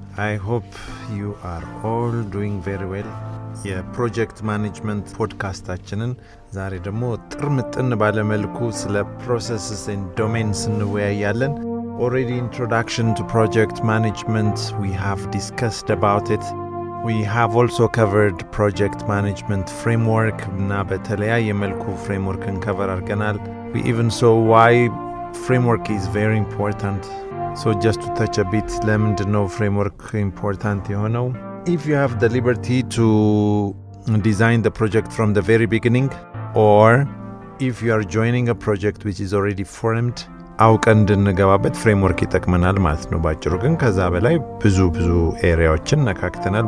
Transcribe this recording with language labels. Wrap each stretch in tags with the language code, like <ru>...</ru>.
<en>I hope you are all doing very well.</en> <am>የፕሮጀክት ማኔጅመንት ፖድካስታችንን ዛሬ ደግሞ ጥርምጥን ባለ መልኩ ስለ ፕሮሰስስ ኤንድ ዶሜንስ እንወያያለን።</am> <en>Already introduction to project management, we have discussed about it. We have also covered project management framework</en> <am>እና በተለያየ መልኩ ፍሬምወርክን ከቨር አድርገናል.</am> <en>We even saw why framework is very important. So just to touch a bit,</en> <am>ለምንድነው framework important የሆነው?</am> <en>If you have the liberty to design the project from the very beginning, or if you are joining a project which is already formed,</en> <am>አውቀን እንድንገባበት ፍሬምወርክ ይጠቅመናል ማለት ነው። ባጭሩ ግን ከዛ በላይ ብዙ ኤሪያዎችን ነካክተናል.</am>